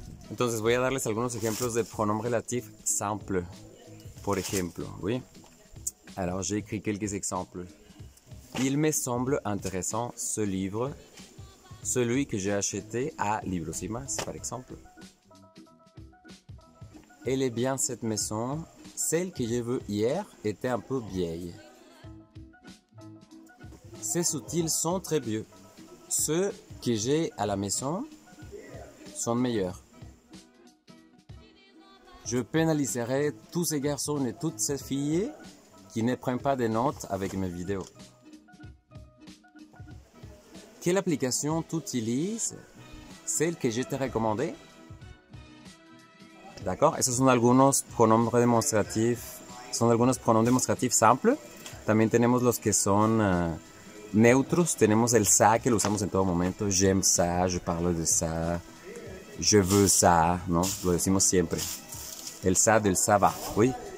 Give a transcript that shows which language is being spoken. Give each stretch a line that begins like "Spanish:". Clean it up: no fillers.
Spanish: Entonces voy a darles algunos ejemplos de pronoms relatifs simples. Por ejemplo, oui.
French: Alors j'ai écrit quelques exemples. Il me semble intéressant ce livre. Celui que j'ai acheté à Libros y Más, par exemple. Elle est bien cette maison. Celle que j'ai vue hier était un peu vieille. Ces outils sont très vieux. Ceux que j'ai à la maison sont meilleurs. Je pénaliserai tous ces garçons et toutes ces filles qui ne prennent pas de notes avec mes vidéos. Quelle application tu utilises? Celle que je t'ai recommandée.
Spanish: D'accord, esos son algunos pronombres demostratifs. Son algunos pronombres demostratifs simples. También tenemos los que son neutros. Tenemos el ça que lo usamos en todo momento.
French: J'aime ça, je parle de ça. Je veux ça,
Spanish: ¿no? Lo decimos siempre. El ça del ça va, oui.